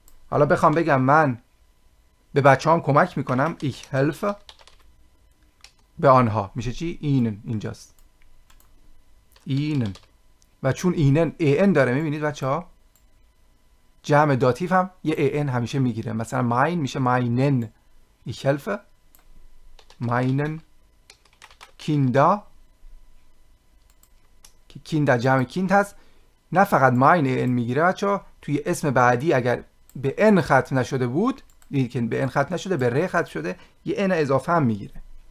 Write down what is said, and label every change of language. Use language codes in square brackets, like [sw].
[fa] حالا بخوام بگم من به بچه‌هام کمک میکنم [de] ich helfe [fa] به آنها، میشه چی؟ ihnen اینجاست. [de] ihnen. [fa] و چون ihnen en داره، میبینید بچه‌ها جمع داتیو هم یه ان همیشه میگیره. مثلا mein میشه meinen. [de] ich helfe meinen Kinder [fa] که Kinder جمع kind هست. نه فقط mein ان میگیره بچه‌ها، توی اسم بعدی اگر به ان ختم نشده بود، دیدید که به ان ختم نشده به ر ختم شده، یه ان اضافه هم میگیره.